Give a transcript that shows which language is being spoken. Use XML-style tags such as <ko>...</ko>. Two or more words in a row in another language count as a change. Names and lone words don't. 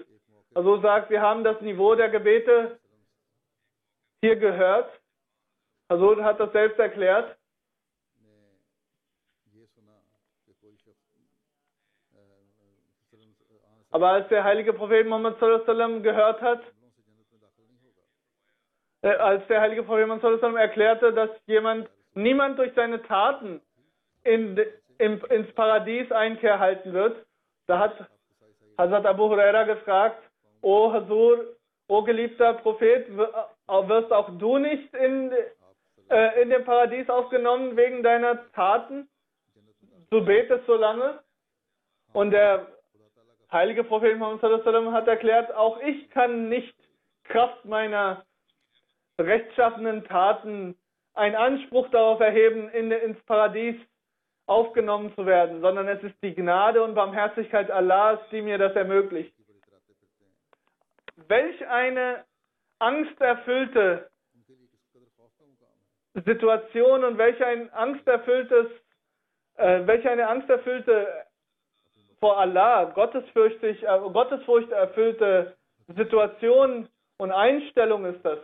<de>Also sagt, wir haben das Niveau der Gebete hier gehört. Also hat das selbst erklärt. Aber als der heilige Prophet Muhammad</de> <ar>صلى الله عليه وسلم</ar> <de>gehört hat, als der heilige Prophet Muhammad</de> <ar>صلى الله عليه وسلم</ar> <de>erklärte, dass niemand durch seine Taten ins Paradies Einkehr halten wird, da hat Hazrat Abu Huraira gefragt, O Hazur, o geliebter Prophet, wirst auch du nicht in dem Paradies aufgenommen wegen deiner Taten? Du betest so lange? Und der heilige Prophet Muhammad</de> <ar>صلى الله عليه وسلم</ar> <de>hat erklärt, auch ich kann nicht Kraft meiner rechtschaffenen Taten einen Anspruch darauf erheben, ins Paradies aufgenommen zu werden, sondern es ist die Gnade und Barmherzigkeit Allahs, die mir das ermöglicht. Welch eine angsterfüllte Situation und welch eine angsterfüllte vor Allah, Gottesfurcht erfüllte Situation und Einstellung ist das.</de>